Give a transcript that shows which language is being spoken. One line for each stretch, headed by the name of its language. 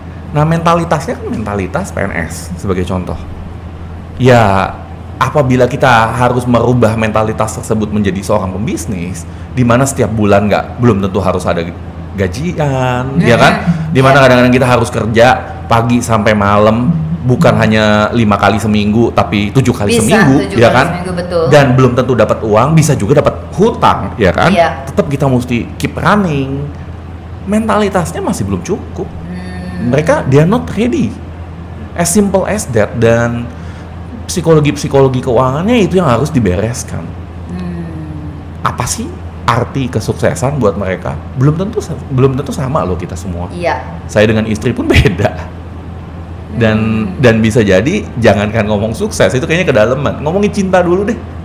Indonesian: Nah mentalitasnya kan mentalitas PNS sebagai contoh. Ya apabila kita harus merubah mentalitas tersebut menjadi seorang pembisnis, di mana setiap bulan belum tentu harus ada gajian, ya kan? Di mana kadang-kadang kita harus kerja pagi sampai malam. Bukan hanya 5 kali seminggu, tapi 7 kali seminggu, ya kan? Seminggu, betul. Dan belum tentu dapat uang, bisa juga dapat hutang, ya kan? Tetap kita mesti
English: keep running.
Indonesian: Mentalitasnya masih belum cukup. Mereka
English: they are not ready. As simple as that.
Indonesian: Dan psikologi keuangannya itu yang harus dibereskan. Apa sih arti kesuksesan buat mereka? Belum tentu sama loh kita semua. Saya dengan istri pun beda. Dan bisa jadi jangankan ngomong sukses, itu kayaknya kedalaman. Ngomongin cinta dulu deh.